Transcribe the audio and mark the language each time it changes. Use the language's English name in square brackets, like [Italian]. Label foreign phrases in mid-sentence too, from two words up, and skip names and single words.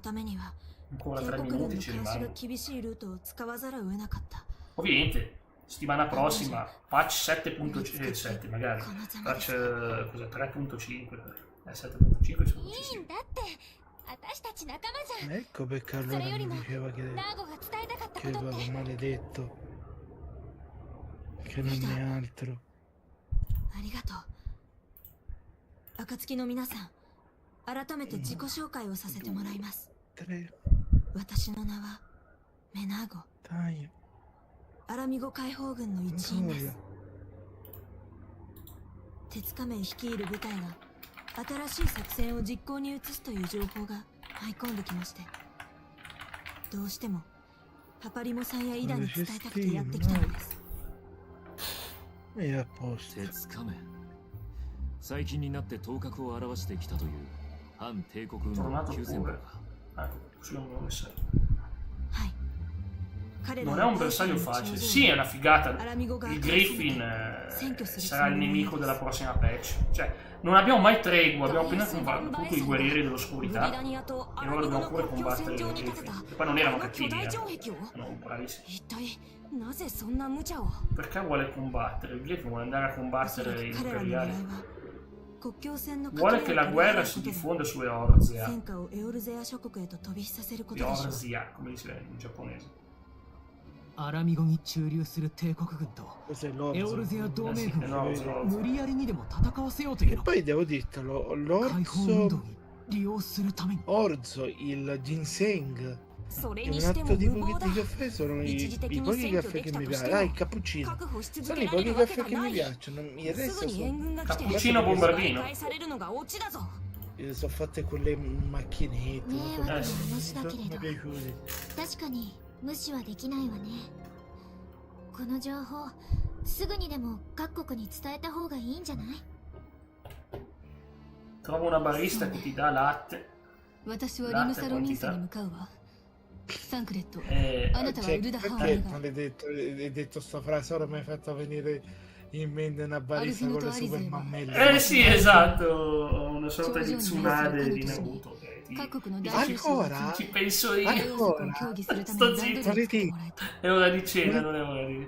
[Italian] Ancora 3 minuti ci rimango. Ovviamente, settimana prossima, patch 7.7 magari. Patch 3.5. 7.5 sono ci Ecco perché allora mi diceva che avevo maledetto. Che non è altro. [Japanese] 暁の皆さん、改めて自己紹介をさせてもらいます。私の名はメナーゴ。アラミゴ解放軍の一員です。鉄仮面率いる部隊が新しい作戦を実行に移すという情報が舞い込んできまして、どうしてもパパリモさんやイダに伝えたくてやってきたのです。鉄仮面、最近になって頭角を現してきたという反帝国軍の急戦隊か。 [Italian] Non è un bersaglio facile. Sì, è una figata. Il Griffin sarà il nemico della prossima patch. Cioè, non abbiamo mai tregua. Abbiamo appena combattuto i guerrieri dell'oscurità e ora dobbiamo pure combattere i Griffin. E poi non erano cattivi, sono bravissimi. Perché vuole combattere? Il Griffin vuole andare a combattere gli imperiali. Vuole che la guerra si diffonda su Eorzea. Eorzea, come dice in giapponese. [Japanese] アラミゴに駐留する帝国軍とエオルゼア同盟軍を無理やりにでも戦わせようというの。 [Italian] E poi devo dirtelo, l'orso Orzo, il ginseng. E un altro tipo di caffè sono i pochi caffè che mi piacciono. Ah, il cappuccino. Sono i pochi caffè che mi piacciono. Il resto sono... Cappuccino bombardino. Sono fatte quelle macchinette. Mi piaciuti. [Japanese] 確かに無視はできないわね。この情報すぐにでも各国に伝えた方がいいんじゃない？ [Italian] Trovo una barista che ti dà latte. [Japanese] 私はリムサロミンサに向かうわ。サンクレット。あなたはウルダハー [Italian] perché hai detto sta frase ora mi hai fatto venire in mente una barista con le super mammelle. Sì, esatto, una sorta di Tsunade di Naruto. Ancora? Ci penso io. Ancora? Sto zitto. È ora di cena, non è ora di...